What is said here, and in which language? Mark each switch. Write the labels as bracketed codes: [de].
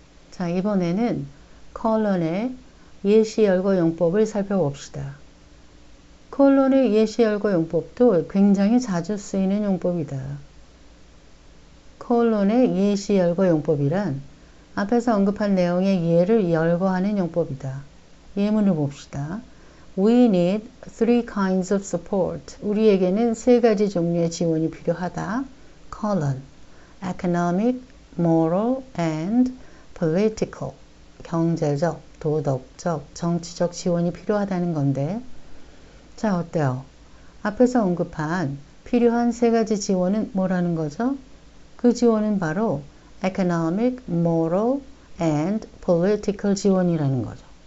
[ko] 자, 이번에는 콜론의 예시 열거 용법을 살펴봅시다. 콜론의 예시 열거 용법도 굉장히 자주 쓰이는 용법이다. 콜론의 예시 열거 용법이란 앞에서 언급한 내용의 예를 열거하는 용법이다. 예문을 봅시다. [en] We need three kinds of support. [ko] 우리에게는 세 가지 종류의 지원이 필요하다. [en] colon, economic, moral, and political. [ko] 경제적, 도덕적, 정치적 지원이 필요하다는 건데, 자, 어때요? 앞에서 언급한 필요한 세 가지 지원은 뭐라는 거죠? 그 지원은 바로 [en] economic, moral, and political [ko] 지원이라는 거죠.